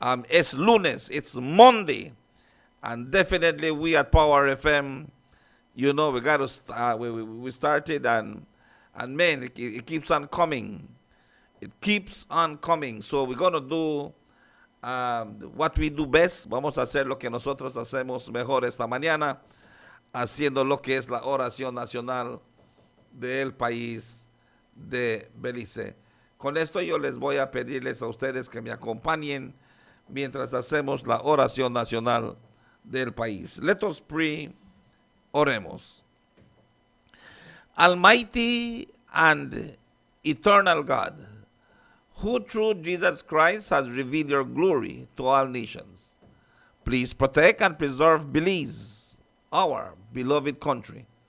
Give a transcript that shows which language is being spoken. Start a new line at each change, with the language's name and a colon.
Spanish: Es lunes,
English: it's Monday, and definitely we at Power FM, you know, we got to we started, and man, it keeps on coming. It keeps on coming. So we're gonna do what we do best.
Spanish: Vamos a hacer lo que nosotros hacemos mejor esta mañana, haciendo lo que es la oración nacional del país de Belice. Con esto yo les voy a pedirles a ustedes que me acompañen mientras hacemos la oración nacional del país.
English: Let us pray.
Spanish: Oremos.
English: Almighty and eternal God, who through Jesus Christ has revealed your glory to all nations, please protect and preserve Belize, our beloved country.